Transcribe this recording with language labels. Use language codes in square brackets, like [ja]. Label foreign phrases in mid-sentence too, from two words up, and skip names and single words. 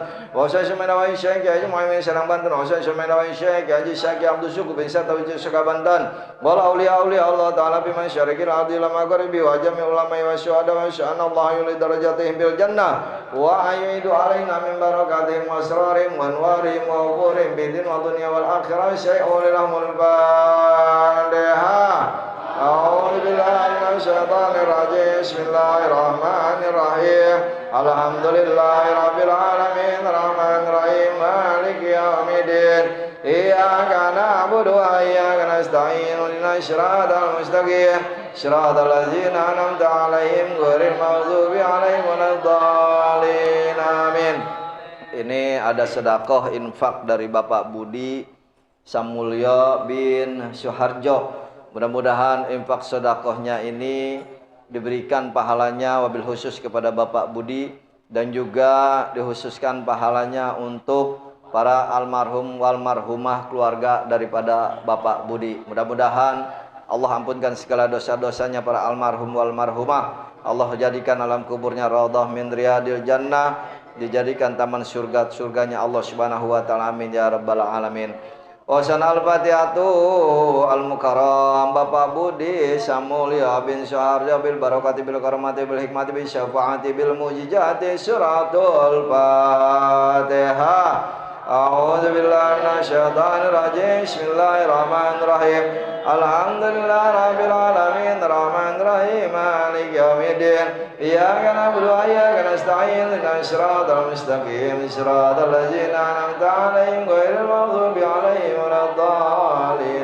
[ar] Hasan Sumaila Syekh Kiai Muhammad Serang Banten Hasan Sumaila Syekh Kiai Syekh Abdul Syukur bin Satawi Suka Banten ولا أولياء الله تعالى بمشارق الأرض لا مغربي وجميع علماء وشهداء وشأنا الله يعلي درجاتهم بالجنة ويعيد علينا من بركاتهم وأسرارهم وأنوارهم وأمورهم بالدين ودنيا والآخرة شيء لهم الفاتحة. أعوذ بالله من الشيطان الرجيم. بسم الله الرحمن الرحيم. الحمد لله رب العالمين، الرحمن الرحيم، مالك يوم الدين. إياك نعبد وإياك نستعين، اهدنا الصراط المستقيم، صراط الذين أنعمت عليهم غير المغضوب عليهم ولا الضالين. Amin. [id] Ini ada sedekah infak dari Bapak Budi Samulyo bin Suharjo. Mudah-mudahan infak sedekahnya ini diberikan pahalanya [ar] وبالخصوص [id] kepada Bapak Budi, dan juga dikhususkan pahalanya untuk para [ar] المرحوم والمرحومة [id] keluarga daripada Bapak Budi. Mudah-mudahan Allah ampunkan segala dosa-dosanya para [ar] المرحوم والمرحومة. [id] Allah jadikan alam kuburnya [ar] روضة من رياض الجنة, [id] dijadikan taman surganya [ar] الله سبحانه وتعالى. آمين يا رب العالمين. وصل الفاتحة المكرم Bapak Budi Samulya bin Syuharjo بالبركة بالكرامة بالحكمة بالشفاعة بالمعجزة سورة الفاتحة. أعوذ بالله من الشيطان الرجيم. بسم الله الرحمن الرحيم. الحمد لله رب العالمين، الرحمن الرحيم، مالك يوم الدين. إياك نعبد وإياك نستعين، اهدنا الصراط المستقيم، صراط الذين أنعمت عليهم غير المغضوب عليهم ولا الضالين.